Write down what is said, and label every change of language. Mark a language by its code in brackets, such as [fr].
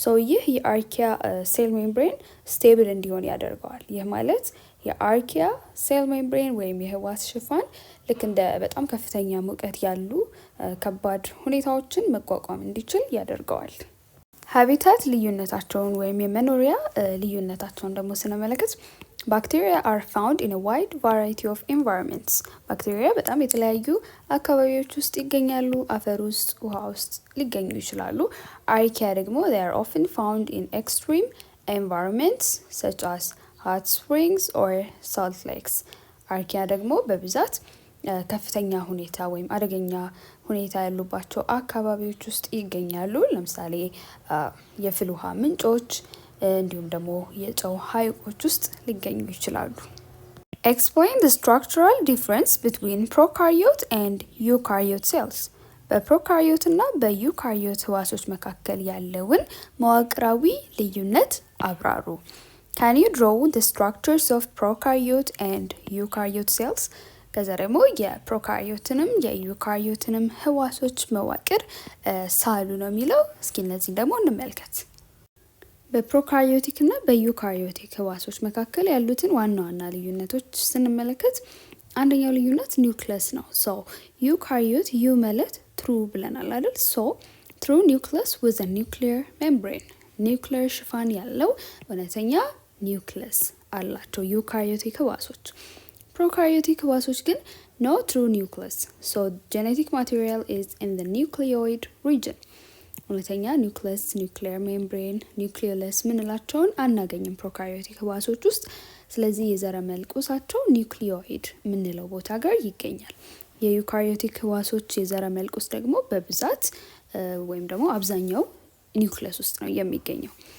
[am] ይህ የአርኪያ ሴል ሜምብሬን ስቴብል እንዲሆን ያደርገዋል። ይህ ማለት የአርኪያ ሴል ሜምብሬን ወይም የህዋስ ሽፋን ልክ እንደ በጣም ከፍተኛ ሙቀት ያሉ ከባድ ሁኔታዎችን መቋቋም እንዲችል ያደርገዋል። ሀቢታት ልዩነታቸውን ወይም የመኖሪያ ልዩነታቸውን ደግሞ ስንመለከት [en] ባክቴሪያ are found in a wide variety of environments. [am] ባክቴሪያ በጣም የተለያዩ አካባቢዎች ውስጥ ይገኛሉ። አፈር ውስጥ፣ ውሃ ውስጥ ሊገኙ ይችላሉ። አርኪያ ደግሞ [en] they are often found in extreme environments such as hot springs or salt lakes. [am] አርኪያ ደግሞ በብዛት ከፍተኛ ሁኔታ ወይም አደገኛ ሁኔታ ያሉባቸው አካባቢዎች ውስጥ ይገኛሉ። ለምሳሌ የፍል ውሃ ምንጮች እንዲሁም ደግሞ የጨው ሐይቆች ውስጥ ሊገኙ ይችላሉ። [en] Explain the structural difference between prokaryote and eukaryote cells. [am] በፕሮካሪዮት እና በዩካሪዮት ህዋሶች መካከል ያለውን መዋቅራዊ ልዩነት አብራሩ። [en] Can you draw the structures of prokaryote and eukaryote cells? [am] ከዛ ደግሞ የፕሮካሪዮትንም የዩካሪዮትንም ህዋሶች መዋቅር ሳሉ ነው የሚለው። እስኪ እነዚህን ደግሞ እንመልከት። በፕሮካሪዮቲክ እና በዩካሪዮቲክ ህዋሶች መካከል ያሉትን ዋና ዋና ልዩነቶች ስንመለከት አንደኛው ልዩነት ኒውክለስ ነው። ሶ ዩካሪዮት ዩ ማለት ትሩ ብለናል አይደል? ሶ ትሩ ኒውክለስ [en] with a nuclear membrane [am] ኒውክሊየር ሽፋን ያለው እውነተኛ ኒውክለስ አላቸው ዩካሪዮቲክ ህዋሶች። ፕሮካሪዮቲክ ህዋሶች ግን [en] no true nucleus. So genetic material is in the nucleoid region. [am] እውነተኛ ኒውክለስ፣ ኒውክሊየር ሜምብሬን፣ ኒውክሊዮለስ ምንላቸውን አናገኝም ፕሮካሪዮቲክ ህዋሶች ውስጥ። ስለዚህ የዘረመል ቁሳቸው ኒውክሊዮይድ ምንለው ቦታ ጋር ይገኛል። የዩካሪዮቲክ ህዋሶች የዘረመል ቁስ ደግሞ በብዛት ወይም ደግሞ አብዛኛው ኒውክለስ ውስጥ ነው የሚገኘው።